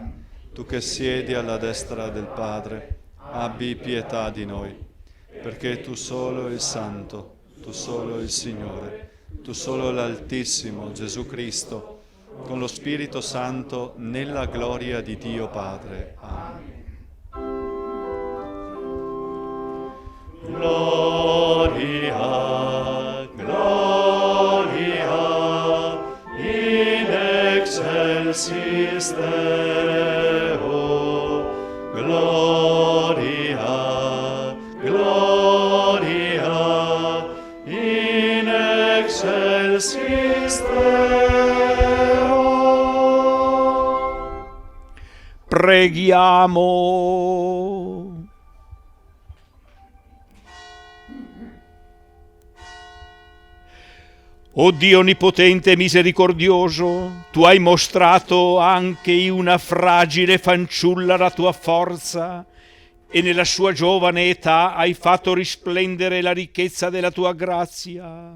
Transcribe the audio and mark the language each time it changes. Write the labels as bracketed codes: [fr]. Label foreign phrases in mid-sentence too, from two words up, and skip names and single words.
[it] Tu che siedi alla destra del Padre, abbi pietà di noi, perché tu solo il Santo, tu solo il Signore, tu solo l'Altissimo Gesù Cristo, con lo Spirito Santo, nella gloria di Dio Padre. Amen. [la] Gloria, gloria, in excelsis Deo, gloria, gloria, in excelsis Deo. [it] Preghiamo. O Dio Onnipotente e misericordioso, tu hai mostrato anche in una fragile fanciulla la tua forza e nella sua giovane età hai fatto risplendere la ricchezza della tua grazia.